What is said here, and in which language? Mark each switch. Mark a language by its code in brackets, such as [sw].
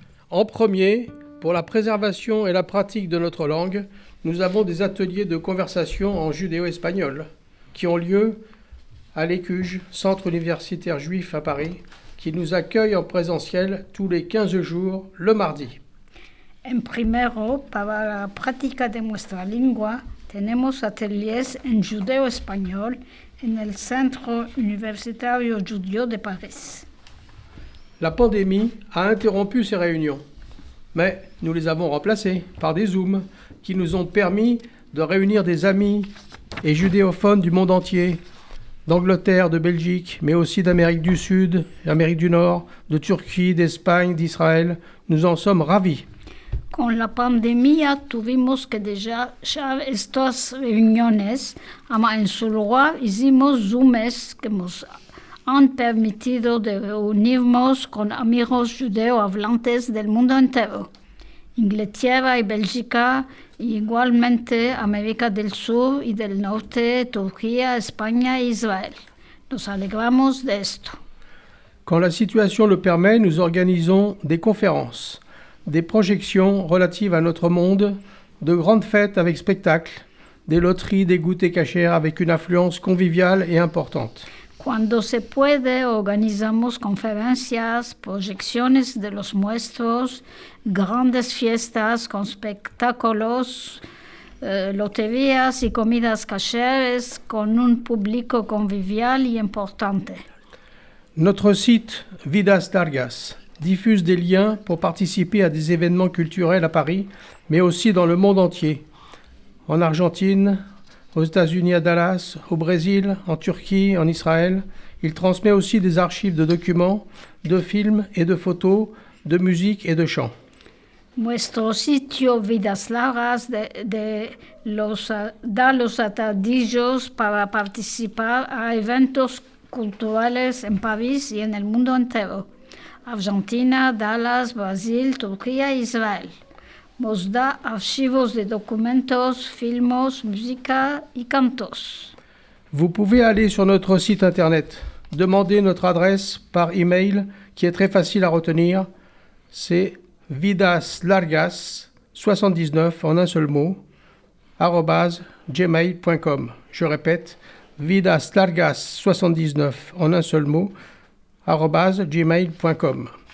[fr] En premier, pour la préservation et la pratique de notre langue, nous avons des ateliers de conversation en judéo-espagnol qui ont lieu à l'ECUJ, Centre universitaire juif à Paris, qui nous accueille en présentiel tous les 15 jours, le mardi. [lad] En primero, para la práctica de nuestra lengua, tenemos ateliers en judeo-español en el Centro Universitario Judío de Paris. [fr] La pandémie a interrompu ces réunions, mais nous les avons remplacées par des Zooms qui nous ont permis de réunir des amis et judéophones du monde entier, d'Angleterre, de Belgique, mais aussi d'Amérique du Sud, d'Amérique du Nord, de Turquie, d'Espagne, d'Israël. Nous en sommes ravis. [lad] Con la pandemia tuvimos que dejar estas reuniones, ama en su lugar hicimos Zooms que nos han permitido de reunirnos con amigos judeo hablantes del mundo entero. Inglaterra y Bélgica, y igualmente América del Sur y del Norte, Turquía, España e Israël. Nos alegramos de esto. [fr] Quand la situation le permet, nous organisons des conférences, des projections relatives à notre monde, de grandes fêtes avec spectacles, des loteries, des goûters cachers avec une influence conviviale et importante. [lad] Cuando se puede, organizamos conferencias, proyecciones de los muestros, grandes fiestas con espectáculos, loterías y comidas cacheras con un público convivial y importante. [fr] Notre site Vidas Largas diffuse des liens pour participer à des événements culturels à Paris, mais aussi dans le monde entier, en Argentine, aux États-Unis à Dallas, au Brésil, en Turquie, en Israël. Il transmet aussi des archives de documents, de films et de photos, de musique et de chants. [lad] Nuestro sitio Vidas Largas da los atadillos para participar a eventos culturales en París y en el mundo entero. Argentina, Dallas, Brasil, Turquía e Israel. Nos da archivos de documentos, filmos, música y cantos. [fr] Vous pouvez aller sur notre site internet, demander notre adresse par email qui est très facile à retenir. C'est vidaslargas79 en un seul mot, @gmail.com. Je répète, vidaslargas79 en un seul mot, @gmail.com.